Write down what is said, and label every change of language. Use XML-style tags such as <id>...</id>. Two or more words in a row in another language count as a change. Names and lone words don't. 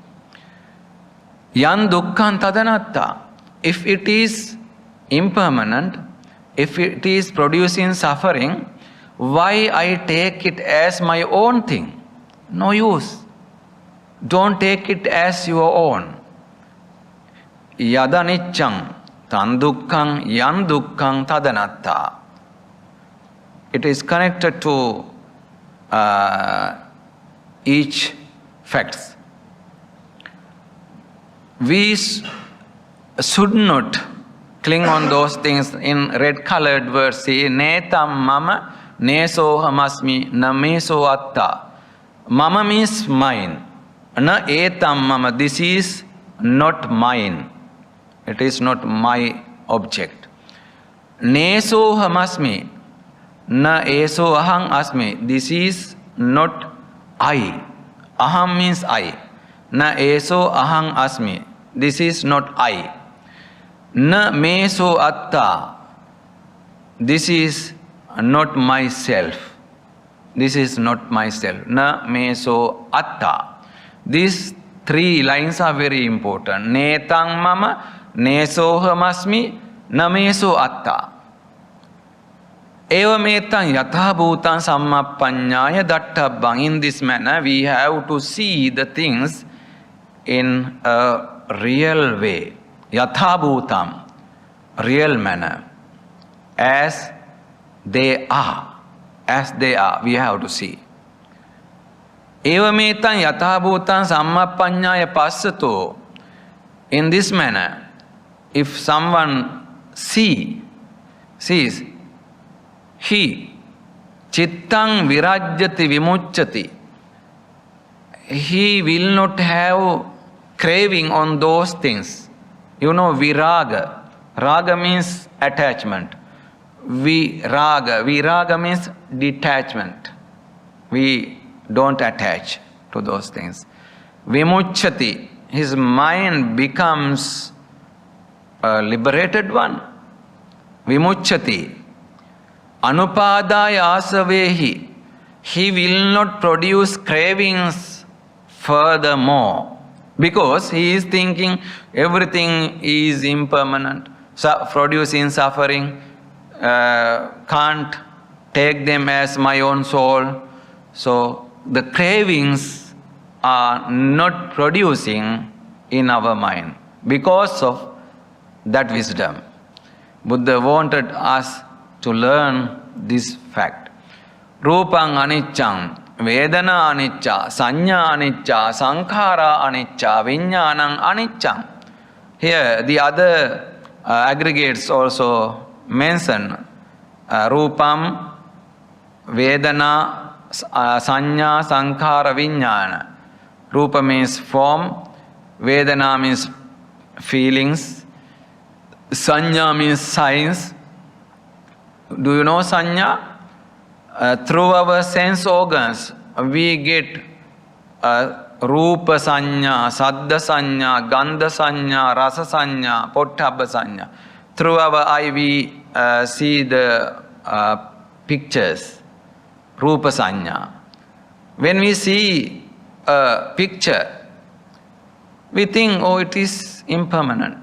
<pi>Yan dukkhan tadanatta.</pi> <en>If it is impermanent, if it is producing suffering, why I take it as my own thing? No use. Don't take it as your own.</en> <pi>Yadaniccang tan dukkhaṃ yan dukkhaṃ tadanatta.</pi> <en>It is connected to each facts. We should not cling on those things. In red colored words say,</en> <pi>Netam mama nesohamasmi na meso atta.</pi> <en>Mama means mine.</en> <pi>Na etam mama,</pi> <en>this is not mine. It is not my object.</en> <pi>Nesohamasmi na eso aham asmi.</pi> <en>This is not I. Aham means I.</en> <pi>Na eso aham asmi.</pi> <en>This is not I.</en> <pi>Na meso atta.</pi> <en>This is not myself. This is not myself.</en> <pi>Na meso atta.</pi> <en>These three lines are very important.</en> <pi>Netang mama, nesohamasmi, na meso atta. Eva metang yatha bhutan sammappanyaya dattabhang.</pi> <en>In this manner, we have to see the things in a real way.</en> <pi>Yatha bhutam,</pi> <en>real manner. As they are. As they are, we have to see.</en> <pi>Eva metang yatha bhutan sammappanyaya passato.</pi> <en>In this manner, if someone sees, he</en> <pi>chittang virajyati vimucchati.</pi> <en>He will not have craving on those things. You know, viraga. Raga means attachment. Viraga means detachment. We don't attach to those things.</en> <pi>Vimucchati.</pi> <en>His mind becomes a liberated one.</en> <pi>Vimucchati. Anupadaya asavehi.</pi> <en>He will not produce cravings furthermore. Because he is thinking everything is impermanent, producing suffering, can't take them as my own soul. So the cravings are not producing in our mind because of that wisdom. Buddha wanted us to learn this fact.</en> <pi>Rupang aniccang, Vedana anicca, Sanya anicca, Sankhara anicca, Vijnanam anicca.</pi> <en>Here the other aggregates also mention</en> <pi>Rupam, Vedana, Sanya, Sankhara, Vijnana.</pi> <en>Rupa means form, Vedana means feelings, Sanya means signs. Do you know Sanya? Through our sense organs, we get</en> <pi>Rupa Sanya, Saddha Sanya, Gandha Sanya, Rasa Sanya, Pottabha Sanya.</pi> <en>Through our eye we see the pictures,</en> <pi>Rupa Sanya.</pi> <en>When we see a picture, we think, oh, it is impermanent.</en>